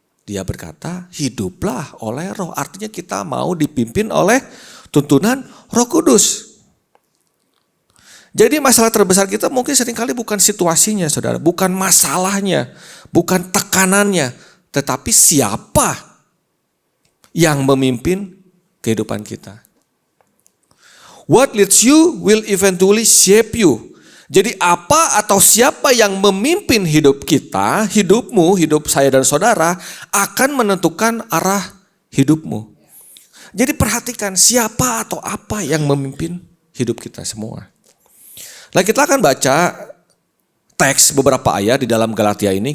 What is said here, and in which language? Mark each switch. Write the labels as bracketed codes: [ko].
[id] Dia berkata, hiduplah oleh roh. Artinya kita mau dipimpin oleh tuntunan Roh Kudus. Jadi masalah terbesar kita mungkin seringkali bukan situasinya, saudara. Bukan masalahnya, bukan tekanannya. Tetapi siapa yang memimpin kehidupan kita. [en] What leads you will eventually shape you. [id] Jadi apa atau siapa yang memimpin hidup kita, hidupmu, hidup saya dan saudara, akan menentukan arah hidupmu. Jadi perhatikan siapa atau apa yang memimpin hidup kita semua. Nah, kita akan baca teks beberapa ayat di dalam Galatia ini.